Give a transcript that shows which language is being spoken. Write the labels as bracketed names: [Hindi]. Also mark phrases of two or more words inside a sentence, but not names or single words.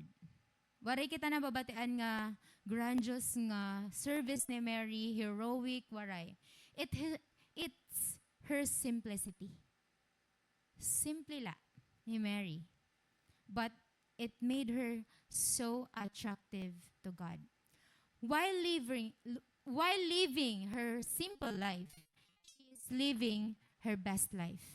[Waray] Waray kita na babatian nga grandiose nga service ni Mary, heroic, waray. [English] It's her simplicity. [Waray] Simple la ni Mary. [English] But it made her so attractive to God. While living her simple life, she is living her best life.